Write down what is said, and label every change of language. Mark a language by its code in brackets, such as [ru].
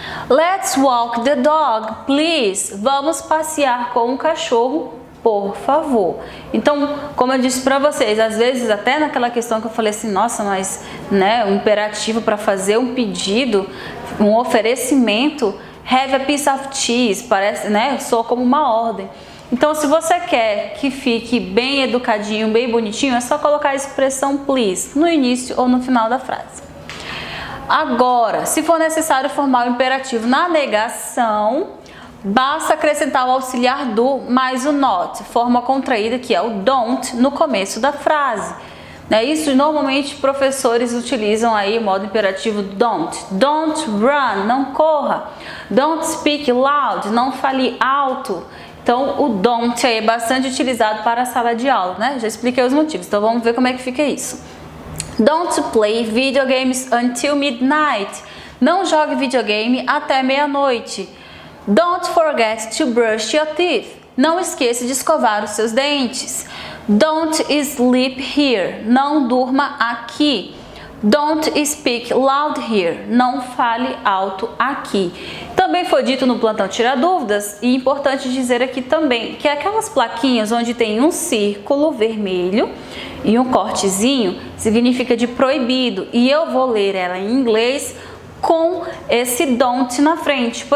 [en] Let's walk the dog, please. [pt] Vamos passear com o cachorro, por favor. Então, como eu disse para vocês, às vezes até naquela questão que eu falei assim, nossa, mas né, um imperativo para fazer um pedido, um oferecimento, [en] have a piece of cheese, [pt] parece, né, soa como uma ordem. Então, se você quer que fique bem educadinho, bem bonitinho, é só colocar a expressão please no início ou no final da frase. Agora, se for necessário formar o imperativo na negação, basta acrescentar o auxiliar do mais o not, forma contraída que é o don't no começo da frase. Isso normalmente professores utilizam aí o modo imperativo don't. [en] Don't run, [pt] não corra. [en] Don't speak loud, [pt] não fale alto. Então, o don't é bastante utilizado para a sala de aula, né? Já expliquei os motivos, então vamos ver como é que fica isso. [en] Don't play video games until midnight. [pt] Não jogue videogame até meia-noite. [en] Don't forget to brush your teeth. [pt] Não esqueça de escovar os seus dentes. [en] Don't sleep here. [pt] Não durma aqui. [en] Don't speak loud here. [pt] Não fale alto aqui. Também foi dito no plantão Tira Dúvidas, e é importante dizer aqui também que aquelas plaquinhas onde tem um círculo vermelho e um cortezinho significa de proibido, e eu vou ler ela em inglês com esse don't na frente.